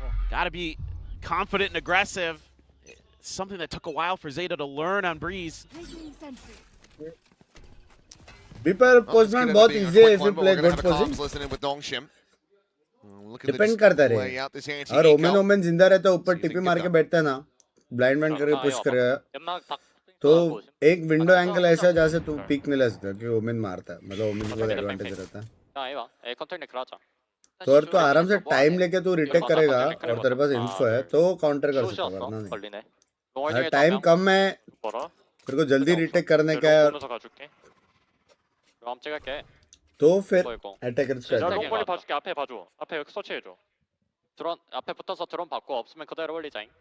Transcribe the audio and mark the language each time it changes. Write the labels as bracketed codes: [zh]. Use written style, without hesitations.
[en] Gotta be confident and aggressive. It's something that took a while for Zeta to learn on Breeze. People postman [hi] बहुत [en] easy [hi] है [en] if you play good position. Listening with Nongshim. [hi] Depend करता है. और women जिंदा रहता है ऊपर टिपी मार के बैठता है ना, ब्लाइंड मैन करके पुश करेगा तो एक विंडो एंगल ऐसा जहाँ से तू पीक नहीं ले सकता क्योंकि ओमेन मारता है. मतलब ओमेन को एडवांटेज रहता है. तो और तो आराम से टाइम लेके तू रिटेक करेगा और तेरे पास इन्फो है तो काउंटर कर सकता है. वरना नहीं. अगर टाइम कम है तेरे को जल्दी रिटेक करने का है तो फिर अटैकर [ko] 자, 롱볼리 봐줄게. 앞에 봐줘. 앞에 여기 서치해줘. 드론 앞에 붙어서 드론 받고 없으면 그대로 올리자잉.